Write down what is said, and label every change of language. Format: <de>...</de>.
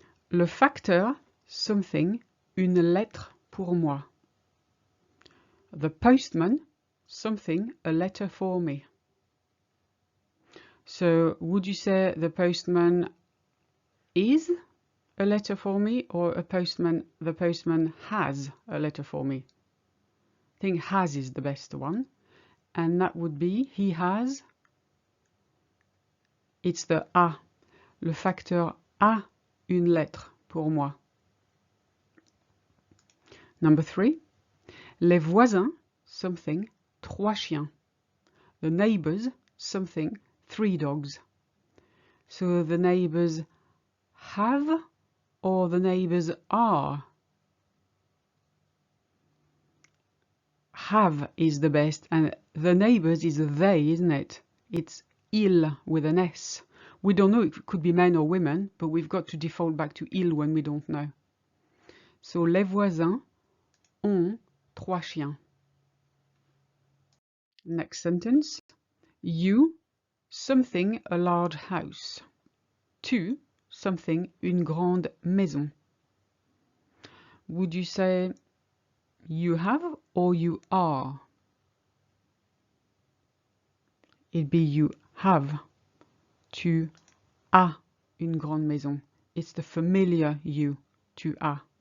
<fr>Le facteur, something, une lettre pour moi.</fr> <en>The postman, something, a letter for me. So would you say the postman is a letter for me, or the postman has a letter for me? I think has is the best one, and that would be he has. It's the a.</en> <fr>Le facteur a une lettre pour moi.</fr> <en>Number 3.</en> <fr>Les voisins, something, 3 chiens.</fr> <en>The neighbors, something, 3 dogs. So the neighbors have or the neighbors are? Have is the best, and the neighbors is a they, isn't it? It's ils with an S. We don't know if it could be men or women, but we've got to default back to ils when we don't know.</en> <fr>So les voisins ont 3 chiens.</fr> <en>Next sentence. You, something, a large house.</en> <fr>Tu, something, une grande maison.</fr> <en>Would you say you have or you are? It'd be you have.</en> <fr>Tu as une grande maison.</fr> <en>It's the familiar you. Tu as.</en>